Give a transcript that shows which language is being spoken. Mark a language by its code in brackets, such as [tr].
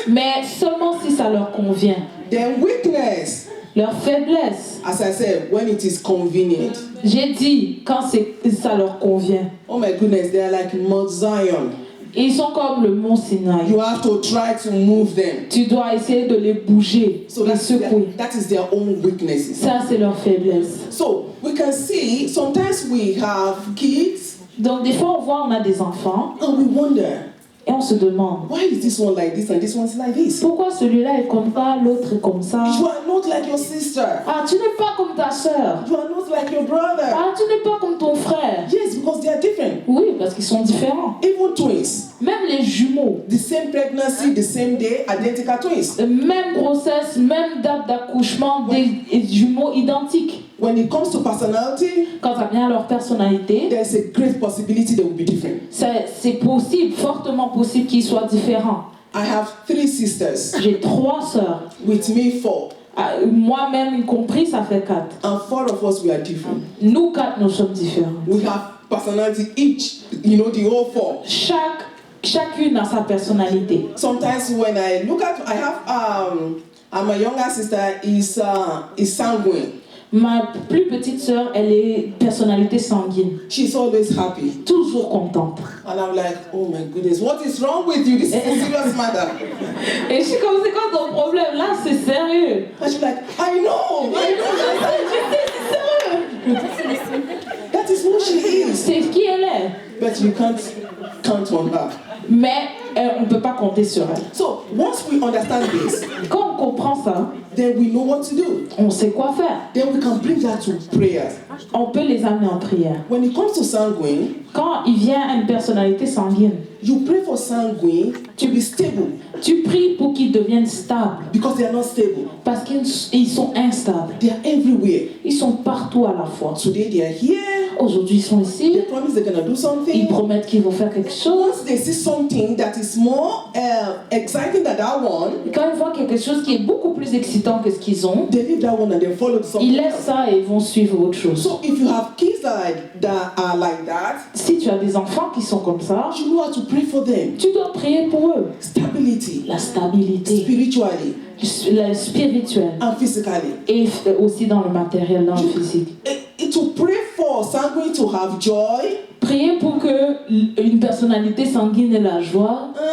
[fr] Mais seulement si ça leur convient. [en] Their weakness, [fr] Leur faiblesse, [en] as I said, when it is convenient. [fr] j'ai dit, quand ça leur convient. [en] Oh my goodness, they are like Mount Zion. [fr] Ils sont comme le mont Sinaï. [en] You have to try to move them. [fr] Tu dois essayer de les bouger, [en] So [fr] les secouer. [en] that is their own weaknesses. [fr] Ça, c'est leur faiblesse. [en] So we can see sometimes we have kids [fr] Donc, des fois, on a des enfants [en] and we wonder, [fr] et on se demande, [en] why is this one like this and this one's like this? [fr] pourquoi celui-là est comme ça, l'autre est comme ça? [en] You are not like your sister. [fr] Ah, tu n'es pas comme ta sœur. [en] You are not like your brother. [fr] Ah, tu n'es pas comme ton frère. [en] Yes, because they are different. [fr] Oui, parce qu'ils sont différents. [en] Even twins, [fr] Même les jumeaux, [en] the same pregnancy, the same day, identical twins. [fr] même grossesse, même date d'accouchement, des jumeaux identiques. [en] When it comes to personality, [fr] Quand ça vient à leur personnalité, [en] there's a great possibility they will be different. [fr] c'est possible, fortement possible qu'ils soient différents. [en] I have 3 sisters, [fr] J'ai 3 sœurs. [en] with me 4. [fr] Moi-même y compris, ça fait 4. [en] And 4 of us, we are different. [fr] Nous 4, nous sommes différents. [en] We have personality each, the whole 4. [fr] Chacune a sa personnalité. [en] Sometimes when I look at, my younger sister is sanguine. [fr] Ma plus petite sœur, elle est personnalité sanguine. [en] She's always happy. [fr] Toujours contente. [en] And I'm like, oh my goodness, what is wrong with you? This is a serious matter. [fr] Et je suis comme, c'est quoi ton problème? Là, c'est sérieux. [en] And she's like, I know. That is who she is. [fr] C'est qui elle est. [en] But you can't count on her. [fr] Mais on ne peut pas compter sur elle. [en] So once we understand this, [fr] Quand on comprend ça, [en] then we know what to do. [fr] on sait quoi faire. [en] Then we can bring that to prayers. [fr] On peut les amener en prière. [en] When it comes to sanguine, [fr] Quand il vient à une personnalité sanguine, [en] you pray for sanguine to be stable [fr] tu pries pour qu'ils deviennent stables. [en] because they are not stable. [fr] Parce qu'ils sont instables. [en] They are everywhere. [fr] Ils sont partout à la fois. [en] Today they are here. [fr] Aujourd'hui, ils sont ici. [en] They promise they're gonna do [fr] Ils [en] something. [fr] promettent qu'ils vont faire quelque chose. [en] Once they see something that is more exciting than that one, [fr] Et quand ils voient quelque chose qui est beaucoup plus excitant que ce qu'ils ont, [en] they leave that one and they follow [fr] ils [en] something [fr] laissent [en] else. [fr] ça et ils vont suivre autre chose. [en] So if you have kids that are like that, [fr] Si tu as des enfants qui sont comme ça, [en] you know how to pray for them. [fr] tu dois prier pour eux. [en] Stability, [fr] La stabilité, [en] spiritually [fr] le spirituel [en] and physically. [fr] et aussi dans le matériel, dans le physique. [en] To pray for sanguine to have joy, [fr] Prier pour que une personnalité sanguine ait la joie.